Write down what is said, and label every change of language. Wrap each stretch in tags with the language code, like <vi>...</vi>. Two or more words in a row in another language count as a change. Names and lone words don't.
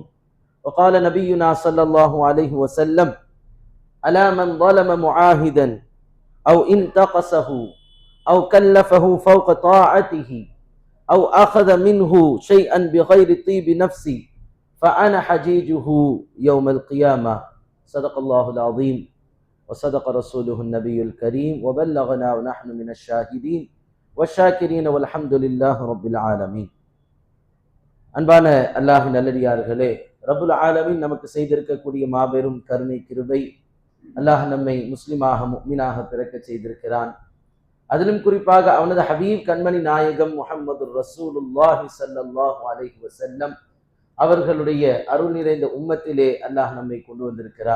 <ar>وقال نبينا صلى الله عليه وسلم: ألا من ظلم معاهدا أو انتقصه أو كلفه فوق طاعته أو أخذ منه شيئا بغير طيب نفسي فأنا حجيجه يوم القيامة. صدق الله العظيم وصدق رسوله النبي الكريم وبلغنا ونحن من الشاهدين والشاكرين والحمد لله رب العالمين.</ar> <ta>அன்பான அல்லாஹ்வின் நல்லடியார்களே,</ta> <ar>رب العالمين</ar> <ta>நமக்கு செய்திருக்கக்கூடிய மாபெரும் கருணை கிருபை, அல்லாஹ் நம்மை முஸ்லிமாக முஃமினாக பிறக்க செய்திருக்கிறான். அதிலும் குறிப்பாக அவனது ஹபீப் கண்மணி நாயகம்</ta> <ar>محمد رسول الله صلى الله عليه وسلم</ar> <ta>அவர்களுடைய அருள் நிறைந்த உம்மத்திலே அல்லாஹ் நம்மை கொண்டு வந்திருக்கிறான்.</ta>